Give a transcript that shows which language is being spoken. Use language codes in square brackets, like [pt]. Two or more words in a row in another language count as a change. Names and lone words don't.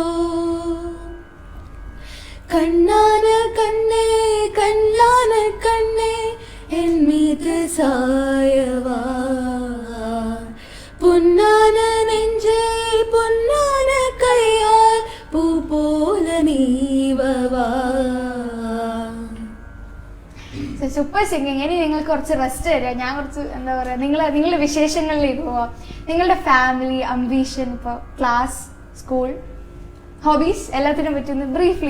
[ta] கண்ணான கண்ணே கண்ணான கண்ணே என் மீது சாயவா, பொன்னான நெஞ்சே பொன்னான கையால் பூ போல നീവവാ. [en] super singing. [ml] ഇനി നിങ്ങൾക്ക് കുറച്ച് റെസ്റ്റ് തരിക, ഞാൻ കുറച്ച് എന്താ പറയുക, നിങ്ങളുടെ വിശേഷങ്ങളിലേക്ക് പോവാം. നിങ്ങളുടെ ഫാമിലി, അംബീഷൻ, ഇപ്പോൾ ക്ലാസ്, സ്കൂൾ, ഹോബീസ് എല്ലാത്തിനും പറ്റുന്ന ബ്രീഫ്ലി.